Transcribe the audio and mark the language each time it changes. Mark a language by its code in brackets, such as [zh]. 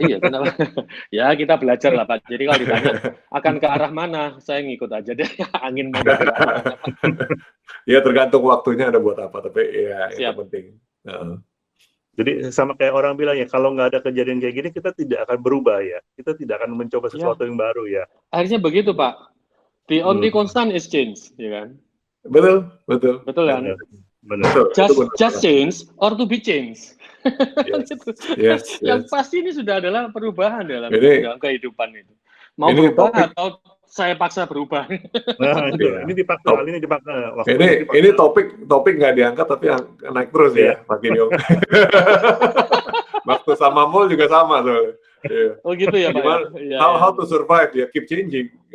[id] Iya, kenapa? Ya kita belajar lah Pak. Jadi kalau ditanya akan ke arah mana, saya ngikut aja deh. Angin mau ke arah mana. Ya tergantung waktunya ada buat apa. Tapi ya itu penting. Jadi sama kayak orang bilang ya, kalau nggak ada kejadian kayak gini kita tidak akan berubah ya. Kita tidak akan mencoba sesuatu yang baru ya. Akhirnya begitu Pak. [en] The only constant is change, [id] ya kan? Betul kan? Benar. [en] Just change or to be changed. Yes. [id] Yang pasti ini sudah adalah perubahan dalam kehidupan itu. Mau berubah atau saya paksa berubah. Nah, ini dipaksa. Ini topik nggak diangkat tapi naik terus ya, makin yuk. Waktu sama mall juga sama soalnya. Oh gitu ya Pak. [en] How to survive ya, keep changing.